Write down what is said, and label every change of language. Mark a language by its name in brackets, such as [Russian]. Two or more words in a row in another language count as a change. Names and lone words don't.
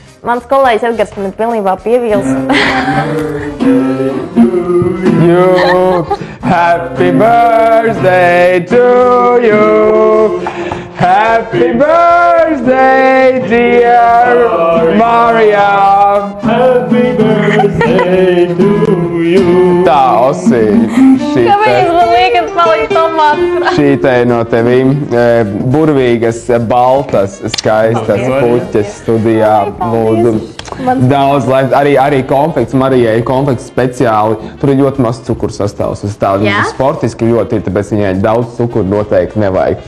[Latvian] Mans kolēģis Edgars man ir pilnībā pievīls. [English] Happy birthday to you. Happy birthday, dear Marijā. Happy birthday to you. [Latvian] Tā, Osī. Kāpēc man liekas palikt tomāts? Šī te no tevīm burvīgas, baltas, skaistas puķes studijā. Lūdzu. Daudz, lai arī konfekts, Marijai konfekts speciāli. Tur ir ļoti maz cukuru sastāvs. Sportiski ļoti ir, tāpēc viņai daudz cukuru noteikti nevajag.